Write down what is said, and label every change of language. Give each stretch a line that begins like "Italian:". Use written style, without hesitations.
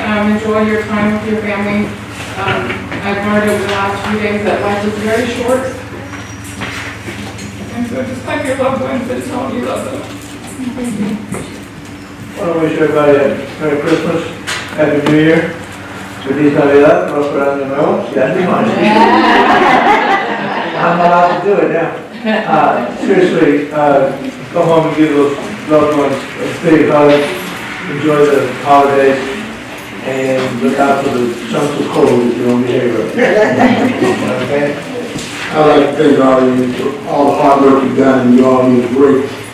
English: Enjoy your time with your family. I've learned over the last few days that life is very short. And so just like your loved ones, but tell them you love them. Thank you. I want to wish everybody a Merry Christmas, Happy New Year.
Spanish: Feliz Navidad, próspero año nuevo. Ya ni más.
English: I'm allowed to do it now. Seriously, go home and give those loved ones a big hug. Enjoy the holidays and look out for the chunks of coal that you don't behave right. Okay? I'd like to thank all of you for all the hard work you've done, and you all need a break.